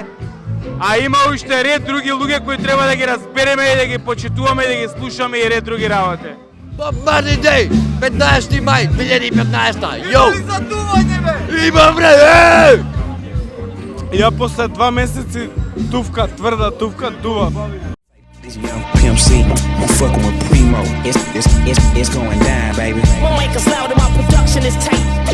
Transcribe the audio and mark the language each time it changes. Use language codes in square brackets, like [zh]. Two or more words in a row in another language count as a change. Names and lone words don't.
[mk] А има уште ред други луѓе кои треба да ги разбереме и да ги почитуваме и да ги слушаме и ред други работи. Bob Marley Day, 15 май 2015. Йоу! Има ли задување, бе? Има бре! Ја после 2 месеци тувка, тврда тувка, дува. [en] This young Pimp C, I'm fucking with Primo. It's going down, baby. Won't make us loud and my production is tight.